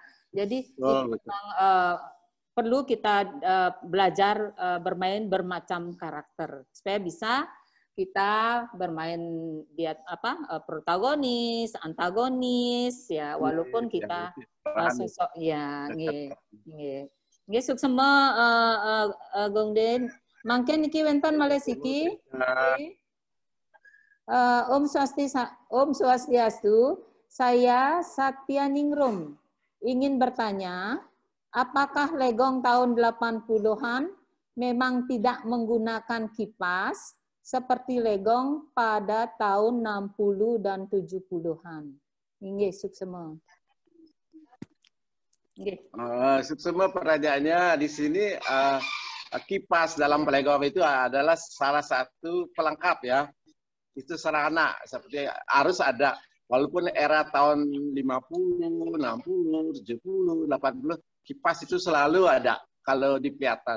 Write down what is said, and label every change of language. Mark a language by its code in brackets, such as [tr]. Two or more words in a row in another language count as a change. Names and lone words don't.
[id] Jadi itu memang perlu kita belajar bermain bermacam karakter supaya bisa kita bermain protagonis, antagonis, ya, walaupun kita sosok [ban] nggih suksema Gong Den mangken niki wonten malesiki. Om Swastiastu, saya Satyaningrum ingin bertanya, apakah Legong tahun 80-an memang tidak menggunakan kipas seperti Legong pada tahun 60 dan 70-an? Nggih, suksema. Nggih. Suksema, [id] pertanyaannya di sini kipas dalam Legong itu adalah salah satu pelengkap ya. Itu sarana seperti harus ada. Walaupun era tahun 50, 60, 70, 80, kipas itu selalu ada kalau di Piatan.